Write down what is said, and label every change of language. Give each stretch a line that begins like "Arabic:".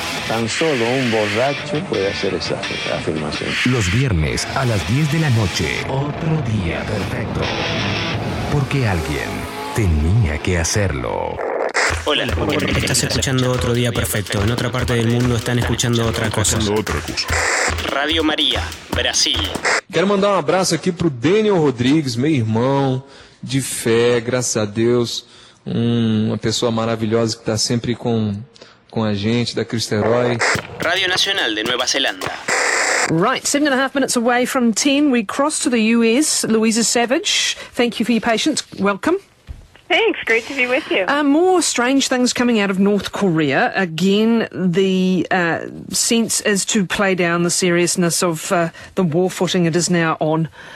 Spanish: Tan solo un borracho puede hacer esa afirmación. Los viernes a las 10 de la noche. Otro día perfecto. Porque alguien tenía que hacerlo. Hola. Estás escuchando Otro Día Perfecto. En otra parte del mundo están escuchando otra cosa. Radio María, Brasil.
Portuguese: Quero mandar um abraço aqui pro Daniel Rodrigues, meu irmão de fé, graças a Deus, uma pessoa maravilhosa que está sempre com a gente, da Cristo Herói. Rádio Nacional de Nova Zelândia.
English: Right, 7.5 minutes away from 10, we cross to the US. Louisa Savage, thank you for your patience. Welcome. Thanks, great to be with you. More strange things coming out of North Korea. Again, the sense is to play down the seriousness of the war footing it is now on.